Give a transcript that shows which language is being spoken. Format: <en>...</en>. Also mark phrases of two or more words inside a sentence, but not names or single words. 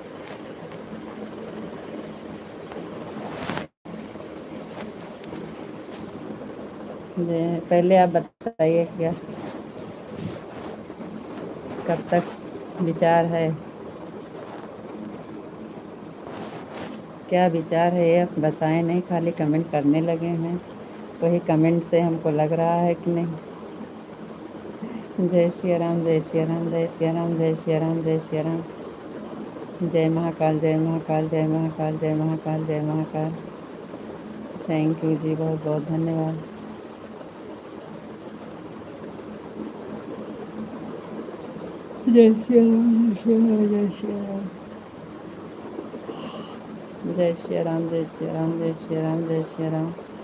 <hi>पहले आप बताइए, क्या कब तक विचार है? क्या विचार है, आप बताएं नहीं, खाली कमेंट करने लगे हैं। वही कमेंट से हमको लग रहा है कि नहीं। जय श्री राम, जय श्री राम, जय श्री राम, जय श्री राम, जय श्री राम। जय महाकाल, जय महाकाल, जय महाकाल, जय महाकाल, जय महाकाल।</hi> <en>thank you</en> <hi>जी, बहुत बहुत धन्यवाद। जय श्री राम, जय श्री राम, जय श्री राम। जय श्री राम, जय श्री राम, जय श्री राम, जय श्री राम।</hi>